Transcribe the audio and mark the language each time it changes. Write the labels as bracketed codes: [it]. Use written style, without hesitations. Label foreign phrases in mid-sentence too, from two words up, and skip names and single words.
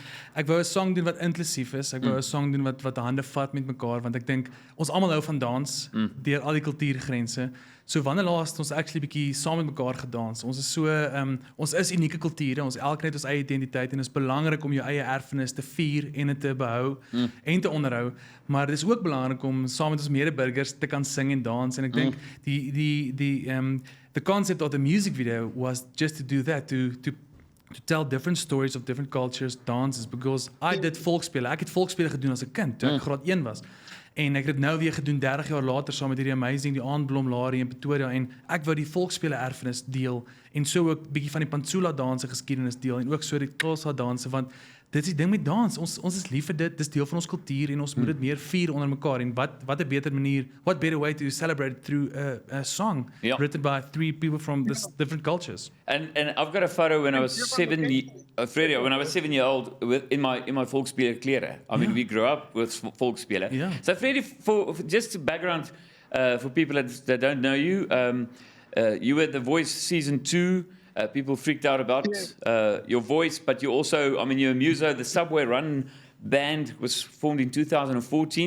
[af] Ek wou 'n song doen wat inklusief is. Ek wou 'n song doen wat hande vat met mekaar want ek dink ons almal hou van dans deur al die kultuurgrense. So wanneer laas het ons actually bietjie saam met mekaar gedans. Ons is so ons is unieke kulture. Ons elkeen het ons eie identiteit en dit is belangrik om jou eie erfenis te vier en dit te behou en te onderhou. Maar dit is ook belangrik om saam met ons medeburgers te kan sing en dans en ek dink [en] the concept of the music video was just to do that, to tell different stories of different cultures, dances, because I did volksspele. [af] Ek het volksspele gedoen as 'n kind toe ek graad 1 was. En ek het dit nou weer gedoen 30 jaar later saam met hierdie amazing die Aandblom Larie in Pretoria en ek wou die volksspele erfenis deel en so ook bietjie van die Pantsula danse geskiedenis deel en ook so die Xhosa danse want dit is die ding met dans. Ons is lief vir dit. Dis deel van ons kultuur en ons moet dit meer vier onder mekaar en wat 'n beter manier, [en] what better way to celebrate it through a song written by 3 people from this different cultures. And I've got a photo when I was 7 Freddy, when I was 7 years old in my [af] volksspele klere. [en] I mean, we grew up with volksspele. Yeah. So Freddy, for just background for people that don't know you, you were The Voice season 2. People freaked out about your voice, but you also, I mean, you're a muso. The Subway Run band was formed in 2014.